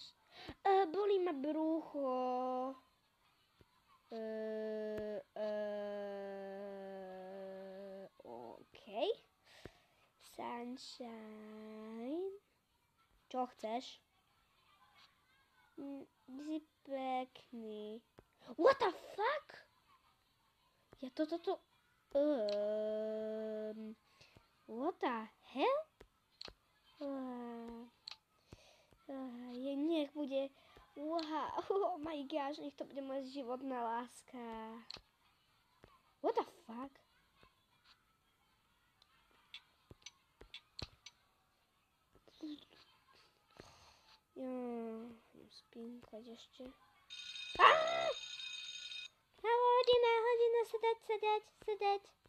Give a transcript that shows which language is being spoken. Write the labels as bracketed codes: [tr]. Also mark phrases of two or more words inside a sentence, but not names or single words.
[sk] Bolí ma brucho. OK. Sunshine. Čo chceš? Si pekný. [en] What the fuck? [sk] Ja toto... [en] What the hell? [sk] Nech bude... [en] Wow, oh my gosh, [sk] nech to bude moja životná láska. [en] What the fuck? [sk] Idem spínkať ešte. Hodina, sedať.